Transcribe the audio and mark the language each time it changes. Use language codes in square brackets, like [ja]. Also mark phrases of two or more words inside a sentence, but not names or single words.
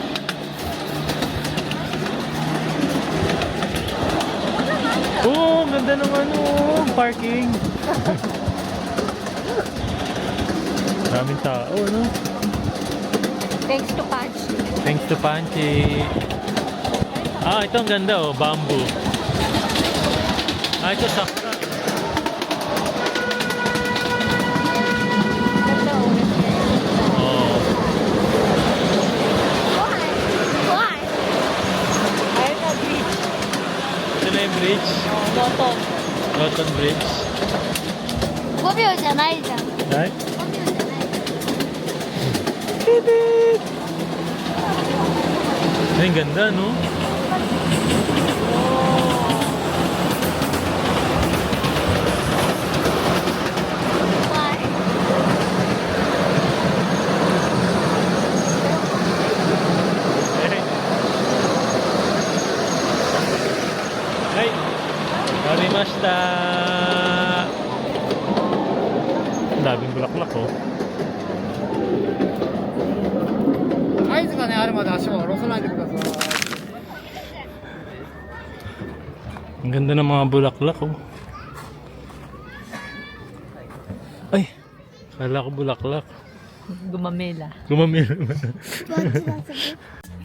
[tl] Oh, ganda ng ano, parking. Maraming tao, no? [en] Thanks to Punch. Thanks to Panchi. [tl] Ah, ito ang ganda, oh, bamboo. Ah, ito sakura. Ganda, oh. Oh. [en] Why? [tl] Ayun na, bridge. Ito na yung bridge. Oh, Loton. Loton Bridge. [ja] 5 秒じゃないじゃん。5 [en] Right? [ja] 秒じゃない。 [tl] Ay, ang ganda, no? [en] Why? [tl] Ay! Arimashita! Ang daming bulaklak, oh. [ja] 合図がねあるまで足を下ろさないでください。 [tl] Ang ganda ng mga bulaklak, oh. Ay! Kala ko bulaklak. Gumamela. Gumamil. [ja] バッチだすごい。